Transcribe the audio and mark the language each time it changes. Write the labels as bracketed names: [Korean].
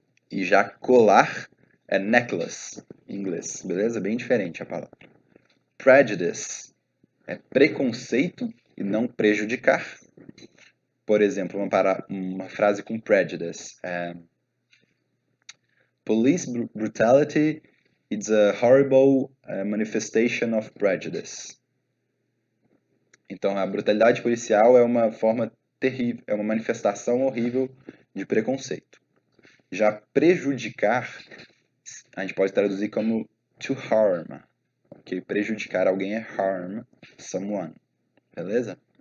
[Portuguese] E já colar é necklace em inglês, beleza? Bem diferente a palavra. Prejudice é preconceito e não prejudicar. Por exemplo, uma frase com prejudice. [English] Police brutality is a horrible manifestation of prejudice. [Portuguese] Então, a brutalidade policial é uma forma terrível, é uma manifestação horrível de preconceito. Já prejudicar, a gente pode traduzir como [English] to harm. [Portuguese] Ok? Prejudicar alguém é [English] harm someone. [Portuguese] Beleza?